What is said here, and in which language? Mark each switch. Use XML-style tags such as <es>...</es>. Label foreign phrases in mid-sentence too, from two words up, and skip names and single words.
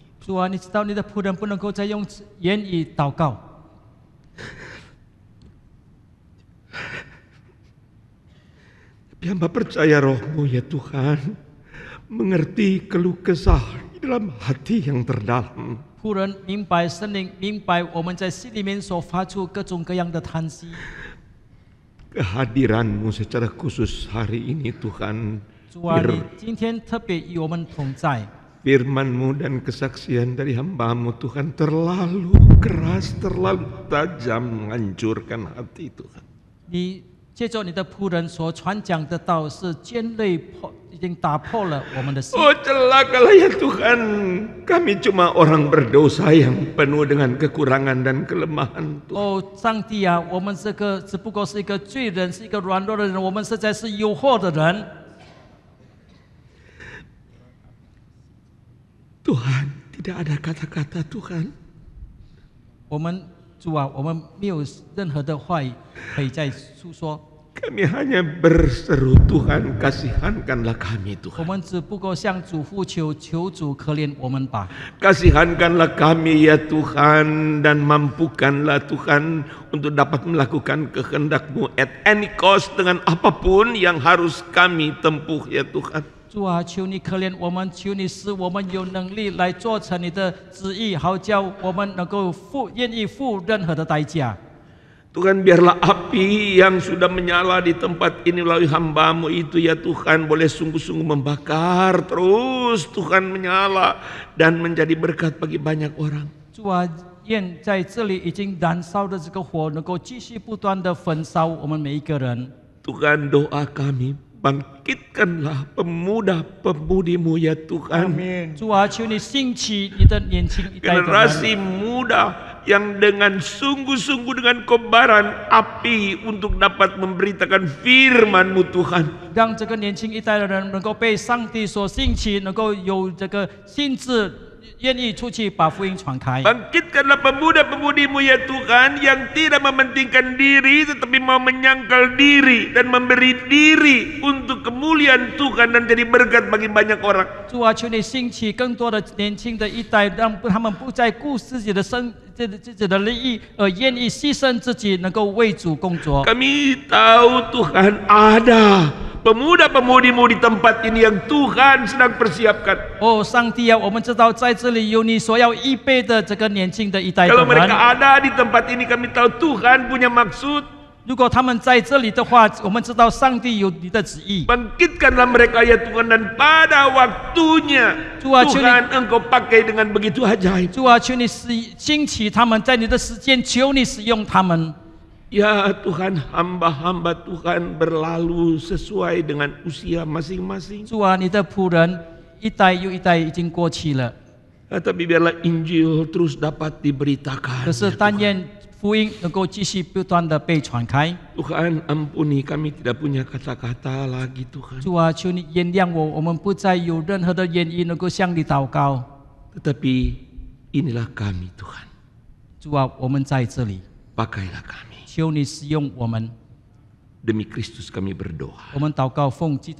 <zh>主啊，你知道你的仆人不能够再用言语祷告，</zh> <id>Tapi hamba percaya Roh-Mu ya Tuhan, mengerti keluh kesah di dalam hati yang terdalam.</id> <zh>仆人明白圣灵明白我们在心里面所发出各种各样的叹息。</zh> <id>Kehadiran-Mu secara khusus hari ini Tuhan,</id> <zh>主啊，你今天特别与我们同在。</zh> <id>firman-Mu dan kesaksian dari hamba-Mu Tuhan terlalu keras, terlalu tajam menghancurkan hati Tuhan.</id> <zh>你借着你的仆人所传讲的道是尖锐已经打破了我们的心。</zh> <id>Oh celakalah ya Tuhan, kami cuma orang berdosa yang penuh dengan kekurangan dan kelemahan Tuhan.</id> <zh>哦，上帝啊，我们这个只不过是一个罪人，是一个软弱的人，我们实在是有祸的人。</zh> <id>Tuhan, tidak ada kata-kata Tuhan.</id> <zh>我们主啊，我们没有任何的话语可以再诉说，</zh> <id>Kami hanya berseru, Tuhan kasihankanlah kami</id> <zh>我</zh> <id>Tuhan.</id> <zh>们只不过向主呼求，求主可怜我们吧。</zh> <id>Kasihankanlah kami ya Tuhan, dan mampukanlah Tuhan untuk dapat melakukan kehendak-Mu</id> <en>at any cost,</en> <id>dengan apapun yang harus kami tempuh ya Tuhan.</id> <zh>主啊，求你可怜我们，求你使我们有能力来做成你的旨意，好叫我们能够愿意付任何的代价。</zh> <id>Tuhan, biarlah api yang sudah menyala di tempat ini melalui hamba-Mu itu ya Tuhan, boleh sungguh-sungguh membakar terus Tuhan, menyala dan menjadi berkat bagi banyak orang.</id> <zh>主啊，愿在这里已经燃烧的这个火，能够继续不断的焚烧我们每一个人。</zh> <id>Tuhan, doa kami, bangkitkanlah pemuda-pemudi-Mu ya Tuhan. Amin.</id> <zh>主啊，求你兴起你的年轻一代的人，</zh> <id>Generasi muda yang dengan sungguh-sungguh dengan kobaran api untuk dapat memberitakan firman-Mu Tuhan.</id> <zh>让这个年轻一代的人能够被上帝所兴起，能够有这个心智，愿意出去把福音传开。</zh> <id>Bangkitkanlah pemuda-pemudi-Mu ya Tuhan, yang tidak mementingkan diri tetapi mau menyangkal diri dan memberi diri untuk kemuliaan Tuhan dan jadi berkat bagi banyak orang.</id> <zh>主啊，求你兴起更多的年轻的一代，让他们不再顾自己的自己的利益，而愿意牺牲自己，能够为主工作。</zh> <id>Kami tahu Tuhan ada pemuda-pemudi-Mu di tempat ini yang Tuhan sedang persiapkan.</id> <zh>哦，上帝啊，我们知道在这里有你所要预备的这个年轻的一代的</zh> <id>Kalau mereka</id> <zh>人。</zh> <id>ada di tempat ini, kami tahu Tuhan punya maksud.</id> <zh>如果他们在这里的话，我们知道上帝有你的旨意。</zh> <id>Bangkitkanlah mereka ya Tuhan, dan pada waktunya Tuhan Engkau pakai dengan begitu ajaib.</id> <zh>主啊，求你兴起他们，在你的时间，求你使用他们。</zh> <id>Ya Tuhan, hamba-hamba Tuhan berlalu sesuai dengan usia masing-masing.</id> <zh>主啊，你的仆人一代又一代已经过去了，</zh> <id>Tapi biarlah Injil terus dapat diberitakan.</id> <zh>可是但愿福音能够继续不断的被传开。</zh> <id>Tuhan, ampuni kami tidak punya kata-kata lagi Tuhan.</id> <zh>主啊，求你原谅我，我们不再有任何的言语能够向你祷告。</zh> <id>Tetapi inilah kami Tuhan.</id> <zh>主啊，我们在这里，</zh> <id>Pakailah kami.</id> <zh>求你使用我们。</zh> <id>Demi Kristus kami berdoa.</id>